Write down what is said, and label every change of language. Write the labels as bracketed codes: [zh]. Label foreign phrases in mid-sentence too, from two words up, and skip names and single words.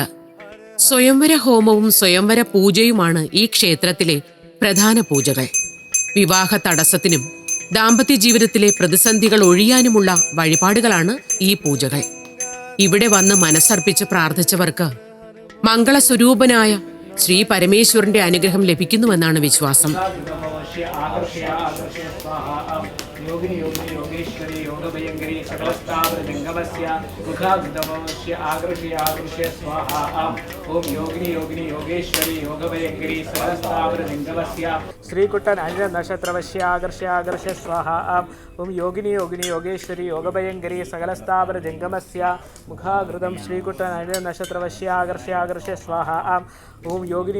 [ml] സ്വയംവര ഹോമവും സ്വയംവര പൂജയുമാണ് ഈ ക്ഷേത്രത്തിലെ പ്രധാന പൂജകൾ. വിവാഹ തടസ്സത്തിനും ദാമ്പത്യ ജീവിതത്തിലെ പ്രതിസന്ധികൾ ഒഴിയാനുമുള്ള വഴിപാടുകളാണ് ഈ പൂജകൾ. ഇവിടെ വന്ന് മനസ്സർപ്പിച്ച് പ്രാർത്ഥിച്ചവർക്ക് മംഗളസ്വരൂപനായ ശ്രീ പരമേശ്വരന്റെ അനുഗ്രഹം ലഭിക്കുന്നുവെന്നാണ് വിശ്വാസം. [sa] योगिनी योगिनी योगेश्वरी योगभयंकरी सकलस्थावर जंगमस्य मुखाग्रदमस्य आगर्षय आगर्षय स्वाहा ओम योगिनी योगिनी योगेश्वरी योगभयंकरी सकलस्थावर जंगमस्य श्रीकुट्टन अंजन नक्षत्रवस्य आगर्षय आगर्षय स्वाहा ओम योगिनी योगिनी योगेश्वरी योगभयंकरी सकलस्थावर जंगमस्य मुखाग्रदम श्रीकुट्टन अंजन नक्षत्रवस्य आगर्षय आगर्षय स्वाहा ओम योगिनी